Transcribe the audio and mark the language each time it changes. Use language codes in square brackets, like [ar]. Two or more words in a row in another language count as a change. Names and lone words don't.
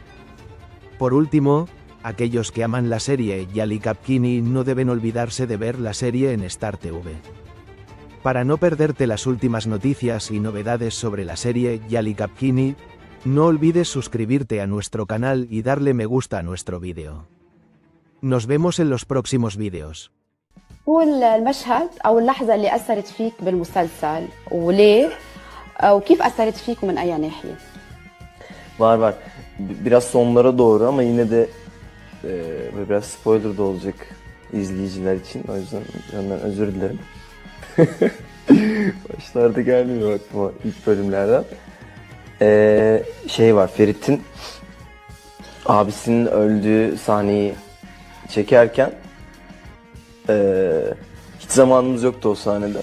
[es] Por último, aquellos que aman la serie Yali Kapkini no deben olvidarse de ver la serie en Star TV. Para no perderte las últimas noticias y novedades sobre la serie Yali Kapkini, no olvides suscribirte a nuestro canal y darle me gusta a nuestro vídeo. Nos vemos en los próximos vídeos. [ar] هو المشهد أو اللحظة اللي أثرت فيك بالمسلسل وليه؟ وكيف أثرت فيكم من أي ناحية؟ [tr] Var. Biraz sonlara doğru ama yine de biraz spoiler da olacak izleyiciler için. O yüzden ondan özür dilerim. Başlarda gelmiyor aklıma ilk bölümlerden. Şey var, Ferit'in abisinin öldüğü sahneyi çekerken hiç zamanımız yoktu o sahnede.